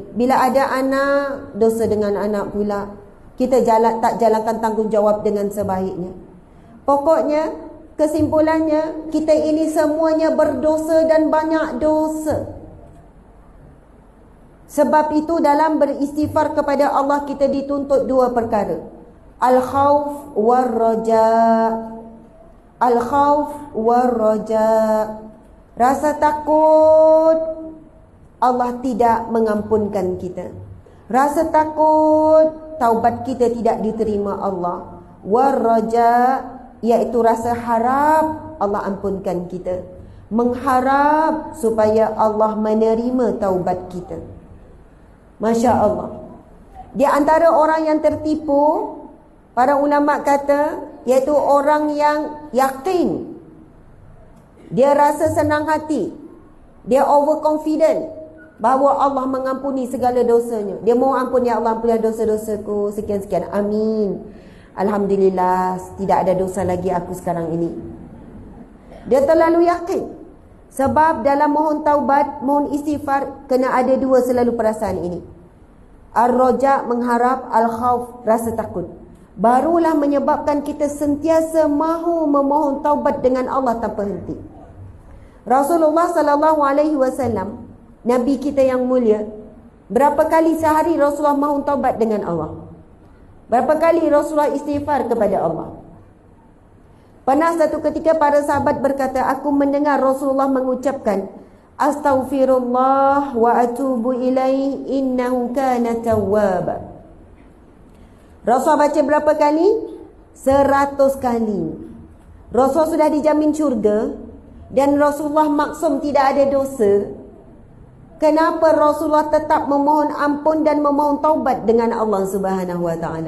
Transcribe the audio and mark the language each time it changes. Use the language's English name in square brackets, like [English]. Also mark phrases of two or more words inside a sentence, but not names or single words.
[Malay] Bila ada anak, dosa dengan anak pula. Kita tak jalankan tanggungjawab dengan sebaiknya. Pokoknya, kesimpulannya, kita ini semuanya berdosa dan banyak dosa. Sebab itu dalam beristighfar kepada Allah kita dituntut dua perkara. [Arabic] الخوف والرجاء. الخوف والرجاء. [Malay] Rasa takut Allah tidak mengampunkan kita. Rasa takut taubat kita tidak diterima Allah. War-raja, iaitu rasa harap Allah ampunkan kita. Mengharap supaya Allah menerima taubat kita. [Arabic] ما شاء الله. [Malay] Di antara orang yang tertipu, para ulama kata, iaitu orang yang yakin. Dia rasa senang hati. Dia overconfident bahawa Allah mengampuni segala dosanya. Dia mau ampun, ya Allah ampunilah dosa-dosaku, sekian-sekian. Amin. Alhamdulillah, tidak ada dosa lagi aku sekarang ini. Dia terlalu yakin. Sebab dalam mohon taubat, mohon istighfar, kena ada dua selalu perasaan ini. Ar-raja, mengharap, al-khawf, rasa takut. Barulah menyebabkan kita sentiasa mahu memohon taubat dengan Allah tanpa henti. Rasulullah SAW, Nabi kita yang mulia, berapa kali sehari Rasulullah mohon taubat dengan Allah? Berapa kali Rasulullah istighfar kepada Allah? Pernah satu ketika para sahabat berkata, aku mendengar Rasulullah mengucapkan, [Arabic] أستغفر الله وأتوب إليه إنه كان توابا. [Malay] Rasulullah baca berapa kali? 100 kali. Rasulullah sudah dijamin syurga dan Rasulullah maksum tidak ada dosa. Kenapa Rasulullah tetap memohon ampun dan memohon taubat dengan Allah [Arabic] Subhanahu wa taala?